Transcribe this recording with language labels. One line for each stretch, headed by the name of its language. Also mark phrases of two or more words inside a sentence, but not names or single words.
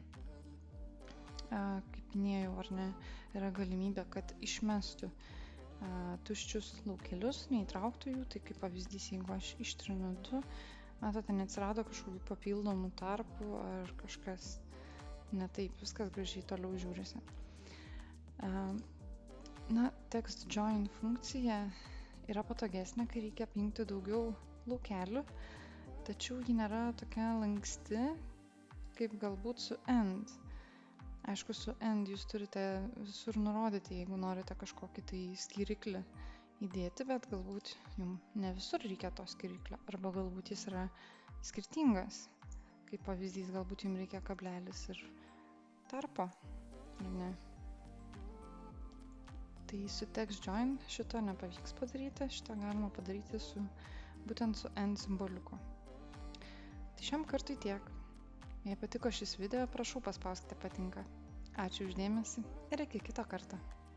Lithuanian: Kaip minėjau, ar ne, yra galimybė, kad išmestų tuščius laukelius, neįtrauktų jų, tai kaip pavyzdys, jeigu aš ištrinu 2, matote, neatsirado kažkokių papildomų tarpų ar kažkas ne taip, viskas gražiai toliau žiūrisi. Na,
English: text join
Lithuanian: funkcija yra patogesnė, kai reikia apjungti daugiau laukelių, tačiau ji nėra tokia lanksti, kaip galbūt su AND. Aišku, su AND jūs turite visur nurodyti, jeigu norite kažkokį tai skyriklį įdėti, bet galbūt jums ne visur reikia to skyriklio, arba galbūt jis yra skirtingas. Kaip pavyzdys, galbūt jums reikia kablelis ir tarpo, ar ne. Tai su
English: text join
Lithuanian: šito nepavyks padaryti, šito galima padaryti būtent su AND simboliuku. Tai šiam kartui tiek. Jei patiko šis video, prašau paspauskite patinka. Ačiū už dėmesį ir iki kito karto.